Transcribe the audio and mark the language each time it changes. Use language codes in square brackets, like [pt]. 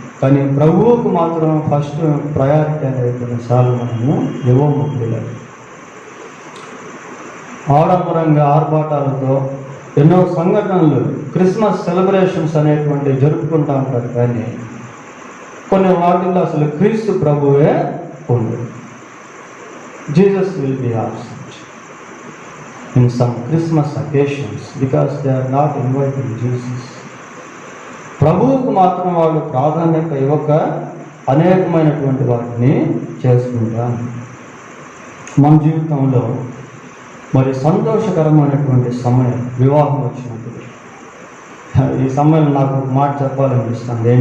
[te] కానీ ప్రభువుకు మాత్రం ఫస్ట్ ప్రయారిటీ అనేది కొన్నిసార్లు మనము ఇవ్వము. ఆడంబరంగా ఆర్భాటాలతో ఎన్నో సంఘటనలు, క్రిస్మస్ సెలబ్రేషన్స్ అనేటువంటివి జరుపుకుంటూ ఉంటారు. కానీ కొన్ని వాటిల్లో అసలు క్రీస్తు ప్రభువే ఉండదు. [en] Jesus will be absent in some Christmas occasions because they are not inviting Jesus. [te] ప్రభువుకు మాత్రం వాళ్ళు ప్రాధాన్యత ఇవ్వక అనేకమైనటువంటి వాటిని చేసుకుంటారు. మన జీవితంలో మరి సంతోషకరమైనటువంటి సమయం వివాహం వచ్చినప్పుడు, ఈ సమయంలో నాకు ఒక మాట చెప్పాలనిపిస్తుంది.